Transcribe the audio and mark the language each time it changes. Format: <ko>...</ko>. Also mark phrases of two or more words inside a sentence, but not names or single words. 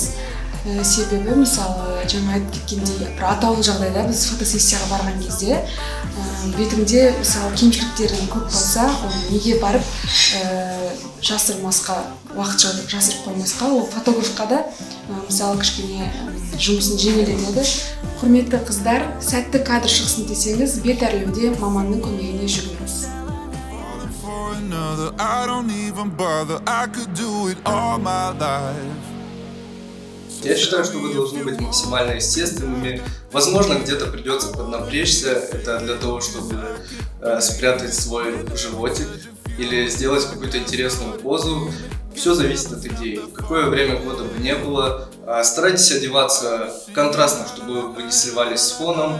<kk>Себебі, мысалы, жаңа айтып кеткендей, бір атаулы жағдайда біз фотосессияға барған кезде бетіңде, мысалы, кемшіліктердің көп болса, оны неге барып жасырмасқа, уақытша жасырып қоймасқа, ол фотографқа да, мысалы, кішкене жұмысын жеңілдетеді. Құрметті қыздар, сәтті кадр шықсын десеңіз, бет әрлеуде маманның көмегіне жүгініңіз.</kk> <en>I don't even bother, I could do it all my life.</en> <ru>Я считаю, что вы должны быть максимально естественными. Возможно, где-то придется поднапрячься, это для того, чтобы спрятать свой животик или сделать какую-то интересную позу. Все зависит от идеи. В какое время года бы не было. Старайтесь одеваться контрастно, чтобы вы не сливались с фоном.</ru>